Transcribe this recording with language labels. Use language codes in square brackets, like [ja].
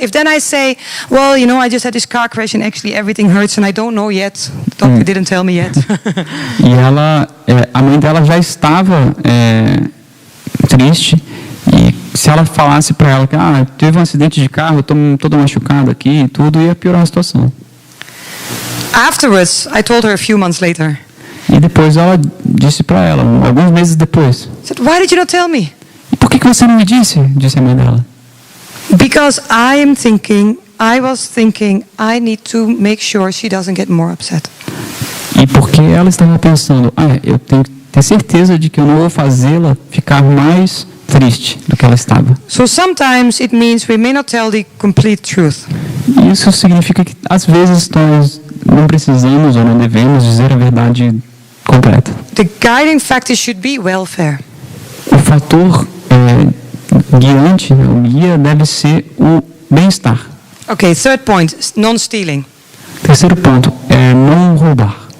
[en] If then I say, well, you know, I just had this car crash and actually everything hurts and I don't know yet. The doctor didn't tell me yet. [pt] E ela, a mãe dela já estava triste. E se ela falasse para ela que teve um acidente de carro, eu estou toda machucada aqui e tudo, ia piorar a situação. [en] Afterwards, I told her a few months later. [pt] E depois ela disse para ela, alguns meses depois. [en] I said, why did you not tell me? [pt] E por que você não me disse? Disse a mãe dela. [en] Because I was thinking, I need to make sure she doesn't get more upset. [pt] E porque ela estava pensando, eu tenho que ter certeza de que eu não vou fazê-la ficar mais triste do que ela estava. [en] So sometimes it means we may not tell the complete truth. [pt] E isso significa que às vezes nós não precisamos ou não devemos dizer a verdade completa. [en] The guiding factor should be welfare. [pt] O fator guiante, o guia deve ser o bem-estar. [en] Okay, third point, non-stealing. [pt] Terceiro ponto é não roubar.